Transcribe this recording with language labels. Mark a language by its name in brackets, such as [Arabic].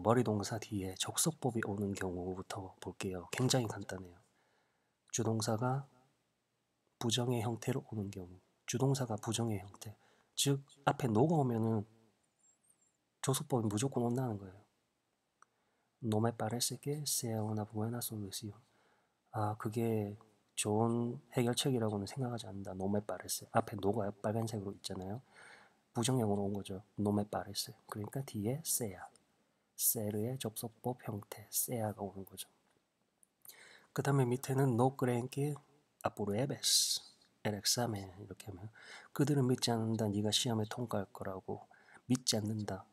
[Korean] 머리 동사 뒤에 접속법이 오는 경우부터 볼게요. 굉장히 간단해요. 주동사가 부정의 형태로 오는 경우. 주동사가 부정의 형태. 즉 앞에 노가 오면은 접속법이 무조건 온다는 거예요. [Spanish] No me parece que sea una buena solución. [Korean] 그게 좋은 해결책이라고는 생각하지 않는다. [Spanish] No me parece. [Korean] 앞에 노가 빨간색으로 있잖아요. 부정형으로 온 거죠. [Spanish] No me parece. [Korean] 그러니까 뒤에 sea. se르의 접속법 형태, sea가 오는 거죠. 그 다음에 밑에는 [Spanish] no creen que apruebes el examen [Korean] 이렇게 하면 그들은 믿지 않는다. 네가 시험에 통과할 거라고. 믿지 않는다.